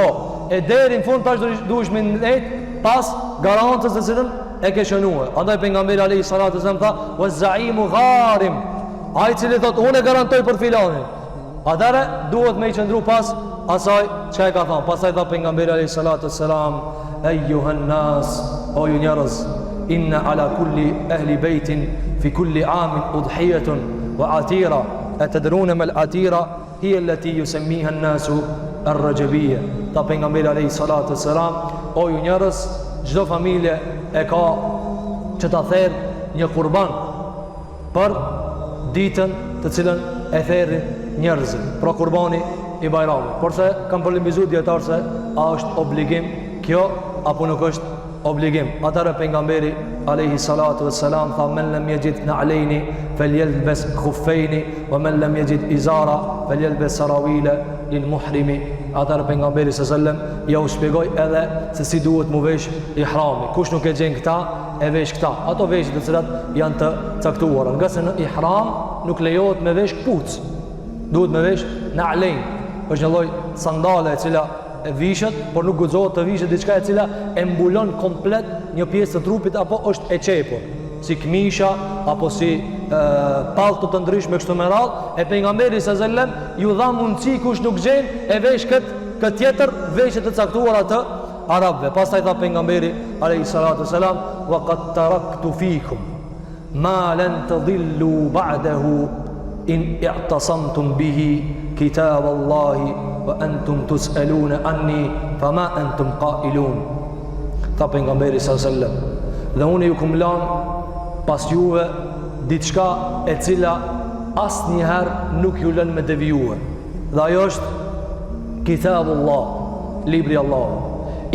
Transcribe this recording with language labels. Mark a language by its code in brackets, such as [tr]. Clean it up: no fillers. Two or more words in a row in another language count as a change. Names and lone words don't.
[sq] E deri në fund tash duhesh me ndjet pas garantës së cilën e ke shënuar. Andaj pejgamberi [ar] عليه الصلاة والسلام [sq] tha: [ar] "والزعيم غارم." [sq] Ai i cili thotë unë e garantoj për filanin, atëherë duhet me i qëndru pas asaj çka e ka thënë. Pastaj tha pejgamberi [ar] عليه الصلاة والسلام: "أيها الناس, [sq] o ju njerëz, [ar] إن على كل أهل بيت في كل عام أضحية وعتيرة أتدرون ما العتيرة هي التي يسميها الناس الرجبية." [sq] Ta pejgamberi [ar] عليه الصلاة والسلام: [sq] o ju njerëz, çdo familje e ka që ta therr një kurban për ditën të cilën e therrin njerëzit, pra kurbani i Bajramit. Por se kam polemizur dietar se a është obligim kjo apo nuk është obligim. Atëra pejgamberi [ar] عليه الصلاة والسلام [sq] tha [ar] من لم يجد نعلين فليلبس خفين ومن لم يجد إزارا فليلبس سراويل للمحرم. [sq] Atëra pejgamberi [ar] صلى الله عليه وسلم [sq] ja u shpjegoi edhe se si duhet mu vesh ihrami. Kush nuk e gjen këta, e vesh këta. Ato veshje të cilat janë të caktuara. Nga se në ihram nuk lejohet me vesh kpuc. Duhet me vesh na'alain. Është një lloj sandale e cila e vishet, por nuk guxohet të vishet diçka e cila e mbulon komplet një pjesë të trupit apo është e çepur, si këmisha apo si pallto të ndryshme kështu me radhë. E pejgamberi [ar] صلى الله عليه وسلم [sq] ju dha mundësi kush nuk gjen e vesh këtë tjetër veshje të caktuara të arabëve. Pastaj tha pejgamberi [ar] عليه الصلاة والسلام وقد تركت فيكم ما لن تضلوا بعده إن اعتصمتم به كتاب الله وأنتم تسألون عني فما أنتم قائلون. [sq] Tha pejgamberi [ar] صلى الله عليه وسلم, [sq] dhe unë ju kum lan pas juve diçka e cila asnjëherë nuk ju lën me devijue. Dhe ajo është kitabullah, libri i Allahut.